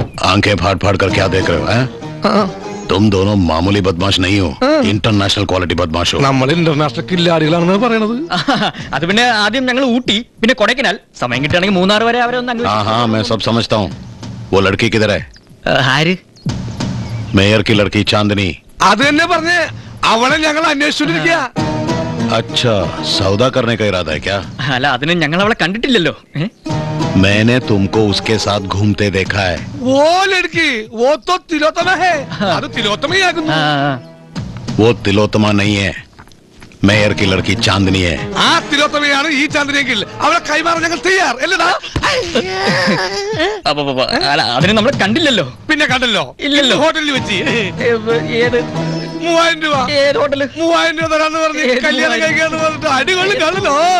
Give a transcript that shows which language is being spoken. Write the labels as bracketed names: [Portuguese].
[Hindi] आंखें फाड़ फाड़ कर क्या देख रहे हो? हैं? तुम दोनों मामूली बदमाश नहीं हो, इंटरनेशनल क्वालिटी बदमाश हो। [Malayalam] നമ്മൾ ഇന്റർനാഷണൽ കില്ലാടികളാണെന്ന് പറയണത്. അത് പിന്നെ ആദ്യം ഞങ്ങൾ ഊട്ടി, പിന്നെ കൊടൈക്കനാൽ, സമയം കിട്ടുകയാണെങ്കിൽ 3 വരെ അവരെ ഒന്ന് [Hindi] हाँ हाँ मैं सब समझता हूँ। वो लड़की किधर है? [Malayalam] ആര്? [Hindi] मेयर की लड़की चांदनी। [Malayalam] അത് തന്നെ പറഞ്ഞ് അവളെ ഞങ്ങൾ അന്വേഷിച്ചോണ്ടിരിക്കുക. [Hindi] अच्छा सौदा करने का इरादा है क्या? [Malayalam] അല്ല അതിന് ഞങ്ങൾ അവളെ കണ്ടിട്ടില്ലല്ലോ. [Hindi] मैंने तुमको उसके साथ घूमते देखा है. वो लड़की वो तो तिलोत्तमा है. [Malayalam] അത് തിലോത്തമയാകുന്നു. [Hindi] वो तिलोत्तमा नहीं है, मेयर की लड़की चांदनी है. [Malayalam] ആ തിലോത്തമയാണ് ഈ ചന്ദ്രനെങ്കിൽ അവളെ കൈമാറാൻ ഞങ്ങൾ തയ്യാർ അല്ലടാ. അല്ല അതിന് നമ്മൾ കണ്ടില്ലല്ലോ. പിന്നെ കണ്ടല്ലോ. ഇല്ലല്ലോ. ഹോട്ടലിൽ വെച്ച് ഏത് 3000 രൂപ. ഏത് ഹോട്ടല്? 3000 രൂപ തരാന്ന് പറഞ്ഞ് കല്യാണം കഴിക്കാന്ന് പറഞ്ഞിട്ട് അടികൊള്ളി കാണല്ലോ.